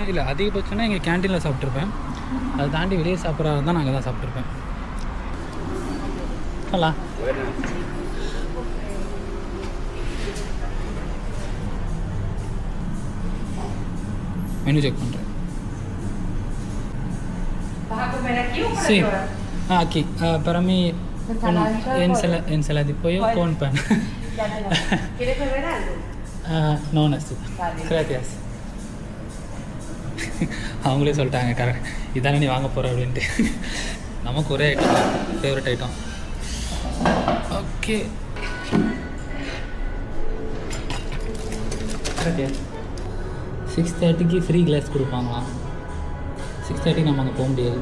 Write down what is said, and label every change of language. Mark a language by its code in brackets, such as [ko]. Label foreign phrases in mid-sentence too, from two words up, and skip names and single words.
[ta] இல்லை அதிகபட்சம்னா எங்கள் கேன்டீனில் சாப்பிட்ருப்பேன். அதை தாண்டி வெளியே சாப்பிட்றதா தான் நான் அங்கே தான் சாப்பிட்ருப்பேன். ஹலோ, [en] menu check [ta] பண்ணுறேன். [es] Sí, aquí. Para mí, ensalada de pollo con pan. ¿Quieres beber algo? No necesito. Gracias. [ta] அவங்களே சொல்லிட்டாங்க, கரெக்ட் இதானே நீ வாங்க போகிற அப்படின்ட்டு. நமக்கு ஒரே ஐட்டம், [en] favourite item. [ta] ஓகே, gracias. 6:30க்கு [en] free class [ta] கொடுப்பாங்களாம். 6:30 நம்ம அங்கே போக முடியாது.